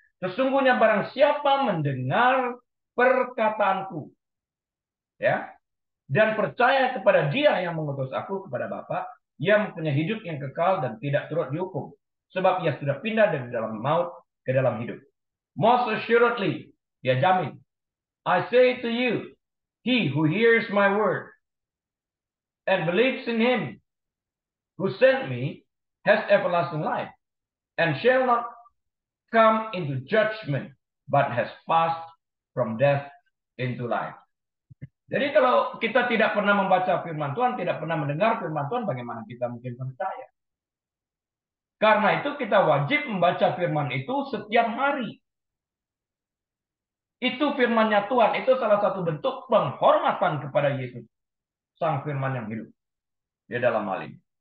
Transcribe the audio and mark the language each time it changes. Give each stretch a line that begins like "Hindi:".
Indonesian: Sesungguhnya barang siapa mendengar perkataanku. Ya. Dan percaya kepada dia yang mengutus aku kepada Bapa. Ia mempunyai hidup yang kekal dan tidak turut dihukum. Sebab ia sudah pindah dari dalam maut ke dalam hidup.
English: Most assuredly,
Indonesian: dia jamin.
English: I say to you, he who hears my word and believes in him who sent me has everlasting life and shall not come into judgment, but has passed from death into life.
Indonesian: Jadi kalau kita tidak pernah membaca firman Tuhan, tidak pernah mendengar firman Tuhan, bagaimana kita mungkin percaya? Karena itu kita wajib membaca firman itu setiap hari. Itu firman-Nya Tuhan, itu salah satu bentuk penghormatan kepada Yesus, Sang Firman yang hidup. Di dalam hal ini.